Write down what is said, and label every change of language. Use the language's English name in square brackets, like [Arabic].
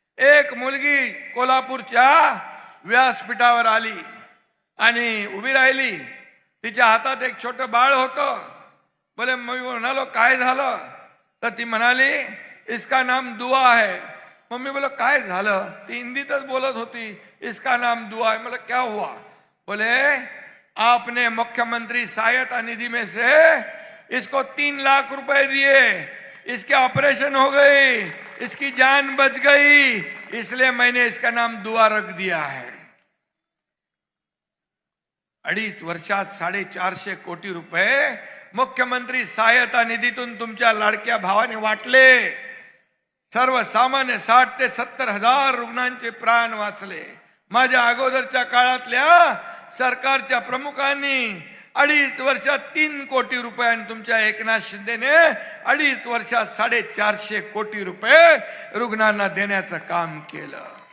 [Marathi] एक मुलगी कोल्हापूरच्या व्यासपीठावर आली आणि उभी राहिली. तिच्या हातात एक छोटं बाळ होतं. बोले, मी म्हणालो काय झालं? तर ती म्हणाली [Hindi] इसका नाम दुआ है. [Marathi] मम्मी बोला काय झालं? ती हिंदीतच बोलत होती, [Hindi] इसका नाम दुआ है. मला क्या हुआ? बोले आपने मुख्यमंत्री सहायता निधि में से इसको 3 लाख रुपए दिए, इसके ऑपरेशन हो गई, इसकी जान बच गई, इसलिए मैंने इसका नाम दुआ रख दिया है. [Marathi] 2.5 वर्षात 450 कोटी रुपये मुख्यमंत्री सहायता निधीतून तुमच्या लाडक्या भावाने वाटले. सर्वसामान्य 60 ते 70 हजार रुग्णांचे प्राण वाचले. माझ्या अगोदरच्या काळातल्या सरकारच्या प्रमुखांनी 2.5 वर्षात 3 कोटी रुपये आणि तुमच्या एकनाथ शिंदेने 2.5 वर्षात 450 कोटी रुपये रुग्णांना देण्याचं काम केलं.